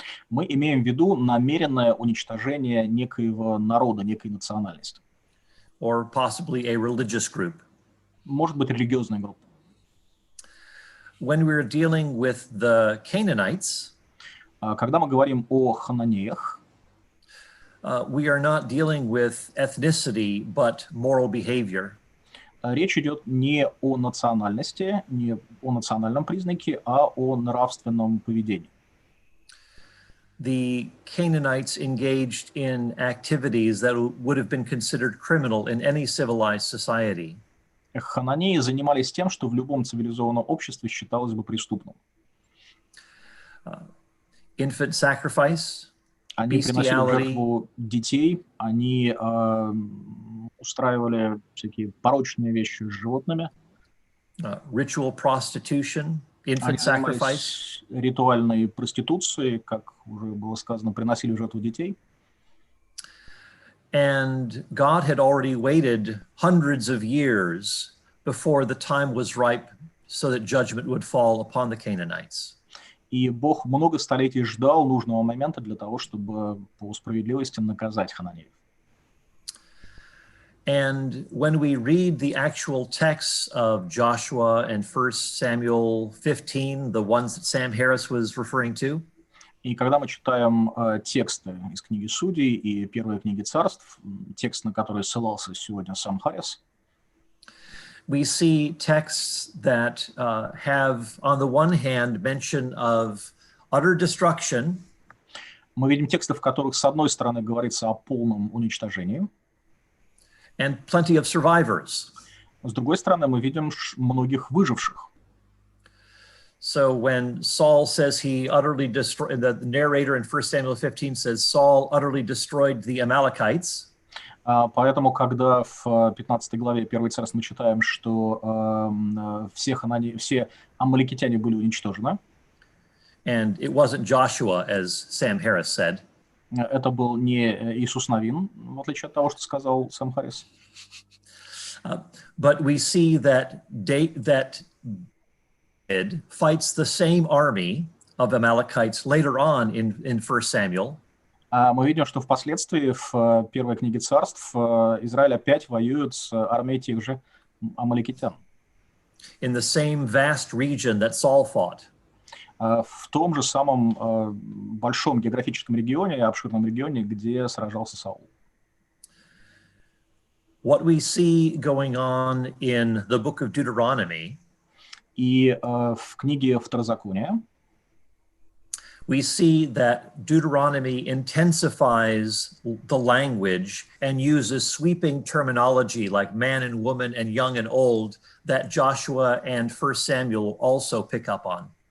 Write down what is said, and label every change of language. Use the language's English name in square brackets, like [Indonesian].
[Russian] мы имеем в виду намеренное уничтожение некоего народа, некой национальности. [English] Or possibly a religious group. [Russian] Может быть, религиозная группа. [English] When we're dealing with the Canaanites, [Russian] когда мы говорим о хананеях, [English] we are not dealing with ethnicity, but moral behavior. [Russian] Речь идет не о национальности, не о национальном признаке, а о нравственном поведении. [English] The Canaanites engaged in activities that would have been considered criminal in any civilized society. [Russian] Хананеи занимались тем, что в любом цивилизованном обществе считалось бы преступным. [English] Infant sacrifice, [Russian] они приносили в жертву детей, они устраивали всякие порочные вещи с животными. [English] Ritual prostitution, infant sacrifice. [Russian] Ритуальной проституцией, как уже было сказано, приносили в жертву детей. [English] And God had already waited hundreds of years before the time was ripe so that judgment would fall upon the Canaanites. [Russian] И Бог много столетий ждал нужного момента для того, чтобы по справедливости наказать хананеев. [English] And when we read the actual texts of Joshua and 1 Samuel 15, the ones that Sam Harris was referring to, [Russian] и когда мы читаем тексты из книги Судей и первой книги Царств, текст, на который ссылался сегодня Сэм Харрис, [English] we see texts that have, on the one hand, mention of utter destruction. [Russian] Мы видим тексты, в которых, с одной стороны, говорится о полном уничтожении. [English] And plenty of survivors. [Russian] С другой стороны, мы видим многих выживших. [English] So when Saul says he utterly destroyed, the narrator in 1 Samuel 15 says Saul utterly destroyed the Amalekites. [Russian] Поэтому, когда в 15 главе 1 Царств мы читаем, что все амаликитяне были уничтожены, [English] And it wasn't Joshua, as Sam Harris said. [Russian] это был не Иисус Навин, в отличие от того, что сказал Сэм Харрис. [English] But we see that David fights the same army of Amalekites later on in 1 Samuel. [Russian] Мы видим, что впоследствии в первой книге Царств Израиль опять воюет с армией тех же амаликитян. [English] In the same vast region that Saul fought. [Russian] В том же самом большом географическом регионе, обширном регионе, где сражался Саул. [English] What we see going on in the book of Deuteronomy, [Russian] и в книге Второзакония [English] we see that Deuteronomy intensifies the language and uses sweeping terminology like man and woman and young and old that Joshua and 1 Samuel also pick up on.